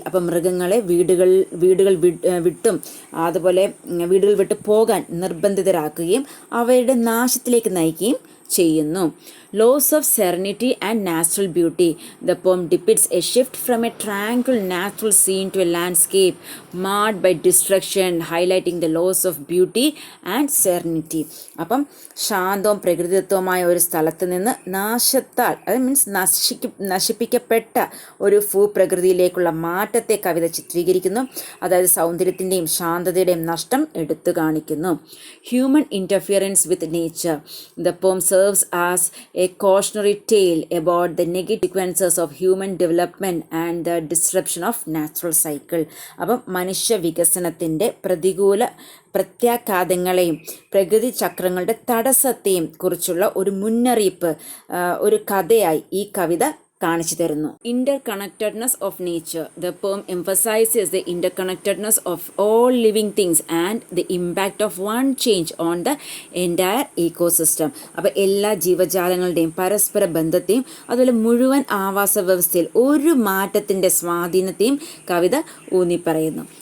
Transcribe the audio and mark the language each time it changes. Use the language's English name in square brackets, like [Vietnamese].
[Malayalam] അപ്പം മൃഗങ്ങളെ വീടുകൾ വിട്ടും അതുപോലെ വീടുകൾ വിട്ട് പോകാൻ നിർബന്ധിതരാക്കുകയും അവയുടെ നാശത്തിലേക്ക് നയിക്കുകയും ചെയ്യുന്നു. [English] Loss of serenity and natural beauty. The poem depicts a shift from a tranquil natural scene to a landscape marred by destruction, highlighting the loss of beauty and serenity. [Malayalam] അപ്പം ശാന്തവും പ്രകൃതിദത്തവുമായ ഒരു സ്ഥലത്ത് നിന്ന് നാശത്താൽ, അത് മീൻസ് നശിപ്പിക്കപ്പെട്ട ഒരു ഭൂപ്രകൃതിയിലേക്കുള്ള മാറ്റത്തെ കവിത ചിത്രീകരിക്കുന്നു. അതായത് സൗന്ദര്യത്തിൻ്റെയും ശാന്തതയുടെയും നഷ്ടം എടുത്തു കാണിക്കുന്നു. [English] Human interference with nature. The poem serves as a cautionary tale about the negative consequences of human development and the disruption of natural cycle. [Malayalam] അപ്പം മനുഷ്യ വികസനത്തിൻ്റെ പ്രതികൂല പ്രത്യാഘാതങ്ങളെയും പ്രകൃതി ചക്രങ്ങളുടെ തടസ്സത്തെയും കുറിച്ചുള്ള ഒരു മുന്നറിയിപ്പ്, ഒരു കഥയായി ഈ കവിത കാണിച്ചു തരുന്നു. [English] Interconnectedness of nature. The poem emphasizes the interconnectedness of all living things and the impact of one change on the entire ecosystem. [Malayalam] അപ്പോൾ എല്ലാ ജീവജാലങ്ങളുടെയും പരസ്പര ബന്ധത്തെയും അതുപോലെ മുഴുവൻ ആവാസ വ്യവസ്ഥയിൽ ഒരു മാറ്റത്തിൻ്റെ സ്വാധീനത്തെയും കവിത ഊന്നിപ്പറയുന്നു.